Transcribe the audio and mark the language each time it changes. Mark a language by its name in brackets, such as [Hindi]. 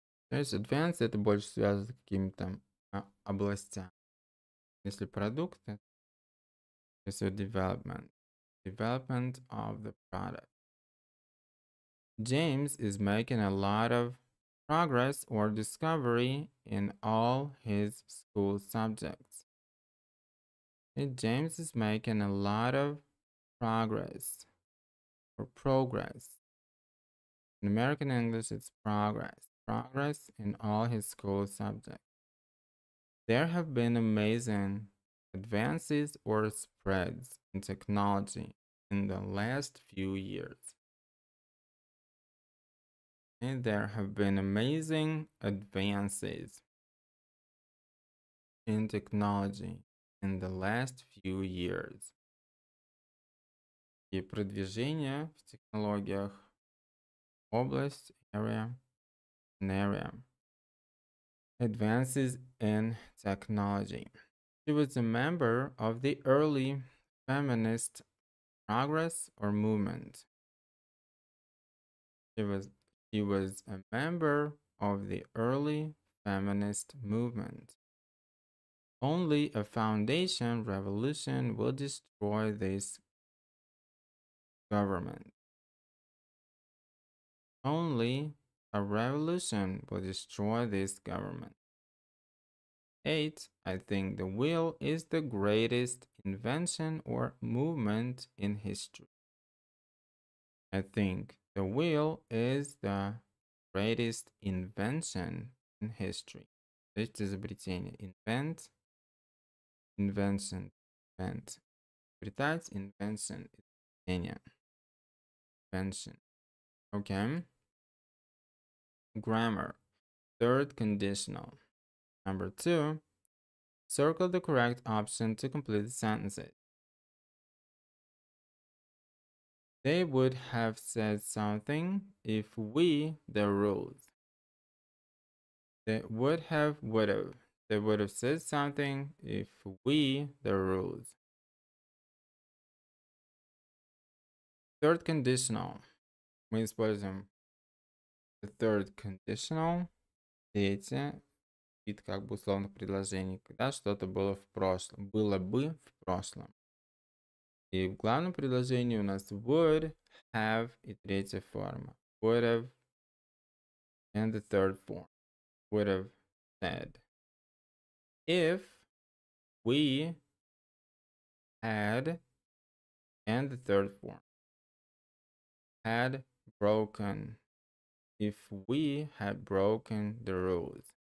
[Russian] То есть advance это больше связано с какими-то областями. Если продукты, то есть development. [English] Development of the product. James is making a lot of progress or discovery in all his school subjects. And James is making a lot of progress or progress. In American English, it's progress. Progress in all his school subjects. There have been amazing advances or spreads in technology in the last few years. And there have been amazing advances in technology in the last few years. [Russian] И продвижение в технологиях, область, [English] area, an area. Advances in technology. She was a member of the early feminist progress or movement. She was a member of the early feminist movement. Only a foundation revolution will destroy this government. Only a revolution will destroy this government. 8. I think the wheel is the greatest invention or movement in history. I think the wheel is the greatest invention in history. [Russian] То есть изобретение. [English] Invent, invention, invent. [Russian] Изобретать, invention, изобретение. [English] Invention. Okay. Grammar. Third conditional. Number 2. Circle the correct option to complete the sentences. They would have said something if we the rules. They would have. They would have said something if we the rules. Third conditional. [Russian] Мы используем [English] the third conditional. [Russian] Третье. Вид как бы условных предложений. Когда что-то было в прошлом. Было бы в прошлом. И в главном предложении у нас would, have и третья форма. [English] Would have and the third form. Would have said. If we had and the third form. Had broken. If we had broken the rules.